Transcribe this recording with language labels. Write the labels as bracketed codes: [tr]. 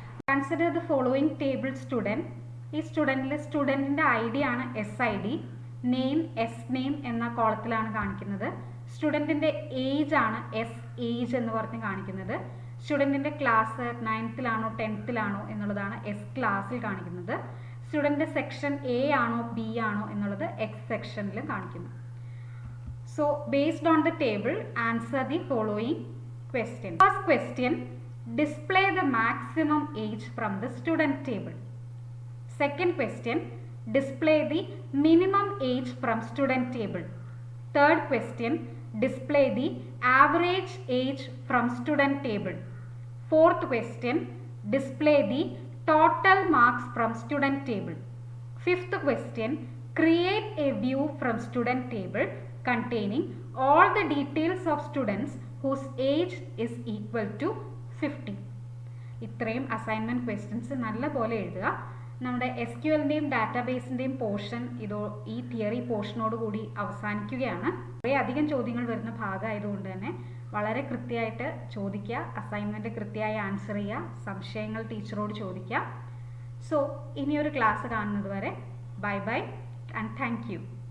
[en] Consider the following table student. [ml] ഈ സ്റ്റുഡൻറ്റിൻ്റെ I D ആണ് SID, name name എന്ന കോളത്തിലാണ് കാണിക്കുന്നത്. സ്റ്റുഡൻറ്റിൻ്റെ ഏജ് ആണ് ഏജ് എന്ന് പറഞ്ഞ് കാണിക്കുന്നത്. സ്റ്റുഡൻറ്റിൻ്റെ ക്ലാസ് 9th-ലാണോ 10th-ലാണോ എന്നുള്ളതാണ് ക്ലാസ്സിൽ കാണിക്കുന്നത്. സ്റ്റുഡൻറ്റിൻ്റെ സെക്ഷൻ A ആണോ B ആണോ എന്നുള്ളത് X സെക്ഷനിലും കാണിക്കുന്നു. [en] So based on the table, answer the following question. First question, display the maximum age from the student table. Second question, display the minimum age from student table. Third question, display the average age from student table. Fourth question, display the total marks from student table. Fifth question, create a view from student table containing all the details of students whose age is equal to 50. [ml] ഇത്രയും assignment questions നല്ലപോലെ എഴുതുക. നമ്മുടെ SQLൻ്റെയും ഡാറ്റാബേസിൻ്റെയും portion ഈ theory പോർഷനോട് കൂടി അവസാനിക്കുകയാണ്. കുറേ അധികം ചോദ്യങ്ങൾ വരുന്ന ഭാഗമായതുകൊണ്ട് തന്നെ വളരെ കൃത്യമായിട്ട് ചോദിക്കുക, അസൈൻമെൻറ്റ് കൃത്യമായി ആൻസർ ചെയ്യുക, സംശയങ്ങൾ ടീച്ചറോട് ചോദിക്കുക. സോ ഇനിയൊരു ക്ലാസ് കാണുന്നത് വരെ [en] Bye bye and thank you.